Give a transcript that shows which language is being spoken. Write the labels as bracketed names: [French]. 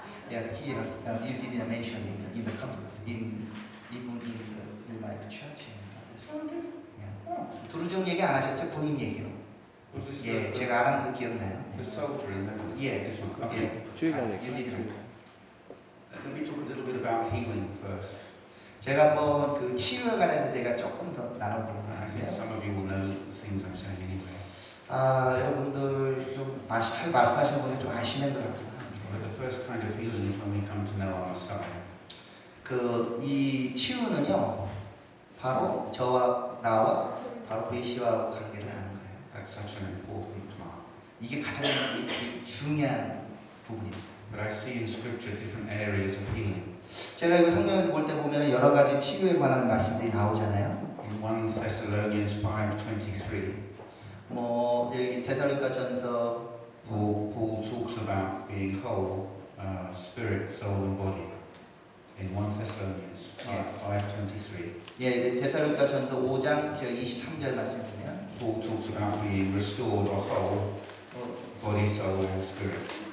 [English] Yeah, here you didn't mention in the conference even in the like church and others. Yeah. [Korean] 두루중 얘기 안 하셨죠? 군인 얘기요. [English] Was this [Korean] 예, [English] the, [Korean] 제가 안 한 거 기억나요? [English] the soldier in the [Korean] 예, [English] This one. Okay. [Korean] 예. 주의가 [English] You didn't. Let me talk a little bit about healing first. [Korean] 제가 한번 그 치유에 관해서 제가 조금 더 나눠보는 [English] I think [Korean] 거예요. [English] some of you will know the things I'm saying anyway. [Korean] 아, 여러분들 좀 말씀하시는 분이 좀 아시는 것 같기도 [English] But [Korean] 한데 [English] the first kind of healing is when we come to know our Messiah. [Korean] 이 치유는요 바로 저와 나와 바로 메시아와 관계를 하는 거예요. [English] That's such an important part. [Korean] 이게 가장 중요한 부분입니다. [English] But I see in Scripture different areas of healing. [Korean] 제가 이거 성경에서 볼 때 보면 여러 가지 치유에 관한 말씀들이 나오잖아요. [English] In 1 Thessalonians 5:23, [Korean] 뭐 여기 데살로니가전서 [English] Paul talks about being whole, spirit, soul, and body. In 1 Thessalonians 5:23, [Korean] 예, 데살로니가전서 5장 23절 말씀 보면 [English] Paul talks about being restored or whole, body, soul, and spirit.